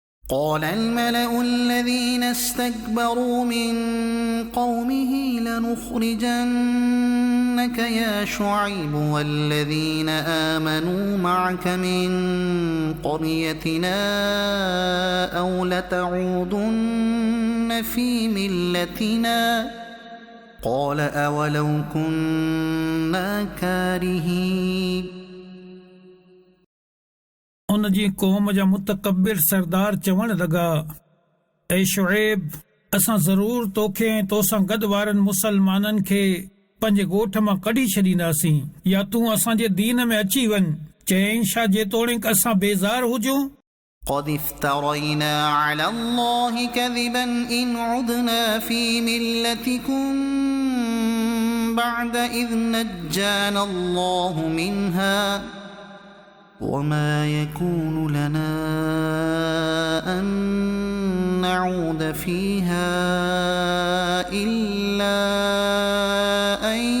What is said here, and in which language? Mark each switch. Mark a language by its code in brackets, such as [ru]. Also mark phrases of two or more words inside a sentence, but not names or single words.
[ar] قال الملأ الذين استكبروا من قومه لنخرجنك يا شعيب والذين آمنوا معك من قريتنا أو لتعودن في ملتنا قال أولو كنا كارهين [sd] उन जी क़ौम जा मुतकब्बिर सरदार चवण लॻा, ऐ शुएब, असां ज़रूर तोखे ऐं तोसां गॾु वारनि मुसलमाननि खे पंहिंजे ॻोठ मां कढी छॾींदासीं, या तूं असांजे दीन में अची वञ। चयईं, छा जेतोणीक असां बेज़ार हुजूं? [ar] قد افترينا على الله كذبا إن عدنا في ملتكم بعد إذ نجانا الله منها وما يكون لنا أن نعود فيها إلا أن